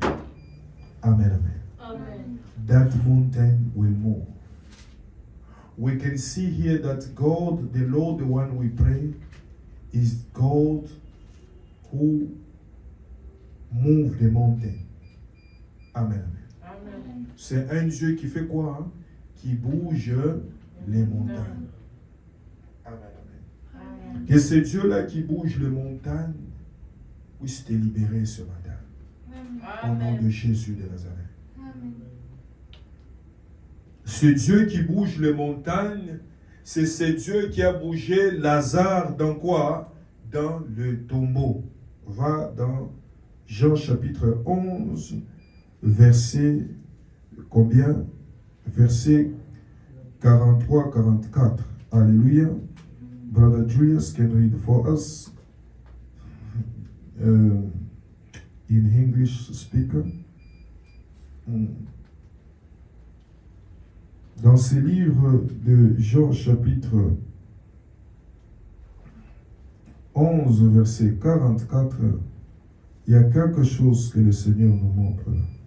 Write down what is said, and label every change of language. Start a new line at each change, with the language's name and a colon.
English: Amen, amen. Amen. That mountain will move. We can see here that God, the Lord, the one we pray, is God who moved the mountain. Amen, amen. Amen.
French: C'est un Dieu qui fait quoi? Hein? Qui bouge les montagnes. Amen, amen. Amen. Que ce Dieu-là qui bouge les montagnes puisse te libérer ce matin. Amen. Au nom de Jésus de Nazareth. Amen. Ce Dieu qui bouge les montagnes, c'est ce Dieu qui a bougé Lazare dans quoi? Dans le tombeau. Va dans Jean chapitre 11, verset combien? Verset 43-44. Alléluia.
English: Brother Julius can read for us in English speaker.
French: Dans ce livre de Jean chapitre 11, verset 44, il y a quelque chose que le Seigneur nous montre là.